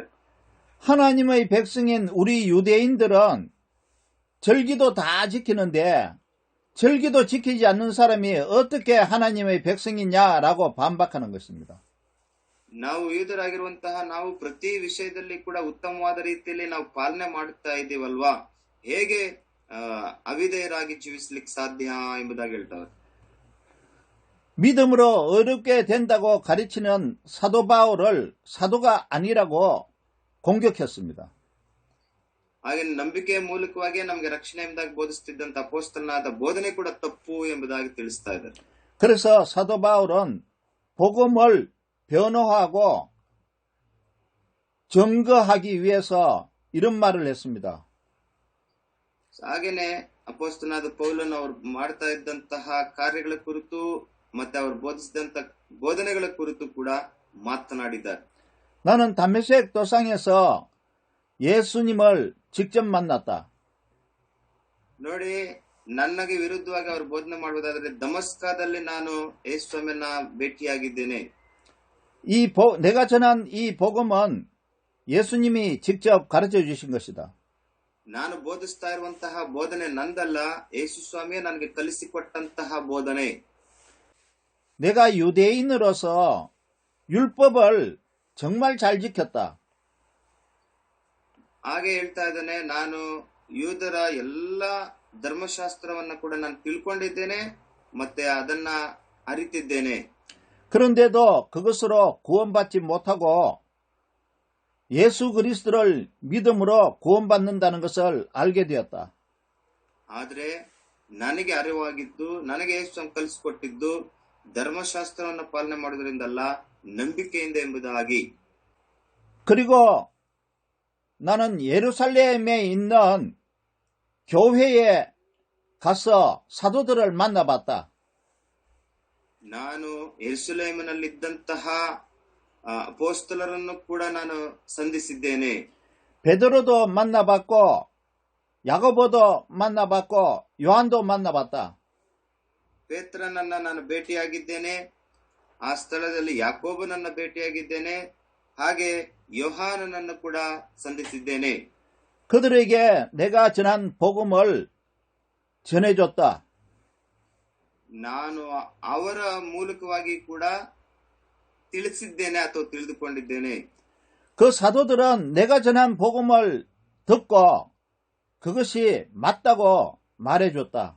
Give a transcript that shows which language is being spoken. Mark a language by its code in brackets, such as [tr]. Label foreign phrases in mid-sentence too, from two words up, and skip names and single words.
[ko] 하나님의 백성인 우리 유대인들은 절기도 다 지키는데 절기도 지키지 않는 사람이 어떻게 하나님의 백성이냐라고 반박하는 것입니다. [kn] ನಾವು ಯೂದರಾಗಿರುವಂತಹ ನಾವು ಪ್ರತಿ ವಿಷಯದಲ್ಲಿ ಕೂಡ ಉತ್ತಮವಾದ ರೀತಿಯಲ್ಲಿ ನಾವು ಪಾಲನೆ ಮಾಡುತ್ತಾ ಇದ್ದೀವಲ್ವಾ, ಹೇಗೆ ಅವಿಧೇಯರಾಗಿ ಜೀವಿಸ್ಲಿಕ್ಕೆ ಸಾಧ್ಯ ಎಂಬುದಾಗಿ ಹೇಳ್ತಾರೆ. [ko] 믿음으로 어렵게 된다고 가르치는 사도 바울을 사도가 아니라고 공격했습니다. [kn] ಹಾಗೆ ನಂಬಿಕೆಯ ಮೂಲಕವಾಗಿ ನಮಗೆ ರಕ್ಷಣೆ ಎಂಬುದಾಗಿ ಬೋಧಿಸುತ್ತಿದ್ದಂತ ಅಪೊಸ್ತಲನಾದ ಬೋಧನೆ ಕೂಡ ತಪ್ಪು ಎಂಬುದಾಗಿ ತಿಳಿಸ್ತಾ ಇದ್ದಾರೆ. [ko] 그래서 사도 바울은 복음을 변호하고 증거하기 위해서 이런 말을 했습니다. [kn] ಹಾಗೇನೆ ಅಪೊಸ್ತಲನಾದ ಪೌಲನು ಅವರು ಮಾಡ್ತಾ ಇದ್ದಂತಹ ಕಾರ್ಯಗಳ ಕುರಿತು ಮತ್ತೆ ಅವರು ಬೋಧಿಸಿದಂತ ಬೋಧನೆಗಳ ಕುರಿತು ಕೂಡ ಮಾತನಾಡಿದ್ದಾರೆ. [ko] 나는 다메섹 도상에서 예수님을 직접 만났다. [kn] ನೋಡಿ, ನನಗೆ ವಿರುದ್ಧವಾಗಿ ಅವರು ಬೋಧನೆ ಮಾಡುವುದಾದರೆ ದಮಸ್ಕದಲ್ಲಿ ನಾನು ಯೇಸು ಸ್ವಾಮಿಯನ್ನ ಭೇಟಿಯಾಗಿದ್ದೇನೆ. [ko] 내가 전한 이 복음은 예수님이 직접 가르쳐 주신 것이다. [kn] ನಾನು ಬೋಧಿಸ್ತಾ ಇರುವಂತಹ ಬೋಧನೆ ನಂದಲ್ಲ, ಯೇಸು ಸ್ವಾಮಿಯೇ ನನಗೆ ಕಲಿಸಿಕೊಟ್ಟಂತಹ ಬೋಧನೆ. [ko] 내가 유대인으로서 율법을 정말 잘 지켰다. [kn] ಹಾಗೆ ಹೇಳ್ತಾ ಇದ್ದಾನೆ, ನಾನು ಯೂದರ ಎಲ್ಲ ಧರ್ಮಶಾಸ್ತ್ರವನ್ನ ಕೂಡ ನಾನು ತಿಳ್ಕೊಂಡಿದ್ದೇನೆ ಮತ್ತೆ ಅದನ್ನ ಅರಿತಿದ್ದೇನೆ. [ko] 그런데도 그것으로 구원받지 못하고 예수 그리스도를 믿음으로 구원받는다는 것을 알게 되었다. [kn] ಆದ್ರೆ ನನಗೆ ಅರಿವಾಗಿದ್ದು, ನನಗೆ ಯೇಸು ಕಲಿಸಿಕೊಟ್ಟಿದ್ದು ಧರ್ಮಶಾಸ್ತ್ರವನ್ನು ಪಾಲನೆ ಮಾಡುವುದರಿಂದಲ್ಲ, ನಂಬಿಕೆಯಿಂದ ಎಂಬುದಾಗಿ. [ko] 그리고 나는 예루살렘에 있는 교회에 가서 사도들을 만나봤다. [kn] ನಾನು ಯೆರೂಸಲೇಮಿನಲ್ಲಿದ್ದಂತಹ ಅಪೊಸ್ತಲರನ್ನು ಕೂಡ ನಾನು ಸಂಧಿಸಿದ್ದೇನೆ. [ko] 베드로도 만나봤고 야고보도 만나봤고 요한도 만나봤다. [kn] ಪೇತ್ರನನ್ನ ನಾನು ಭೇಟಿಯಾಗಿದ್ದೇನೆ, ಆ ಸ್ಥಳದಲ್ಲಿ ಯಾಕೋಬನನ್ನ ಭೇಟಿಯಾಗಿದ್ದೇನೆ, ಹಾಗೆ ಯೋಹಾನನನ್ನು ಕೂಡ ಸಂಧಿಸಿದ್ದೇನೆ. [ko] 그들에게 내가 전한 복음을 전해줬다. [kn] ನಾನು ಅವರ ಮೂಲಕವಾಗಿ ಕೂಡ ತಿಳಿಸಿದ್ದೇನೆ ಅಥವಾ ತಿಳಿದುಕೊಂಡಿದ್ದೇನೆ. [ko] 그 사도들은 내가 전한 복음을 듣고 그것이 맞다고 말해줬다.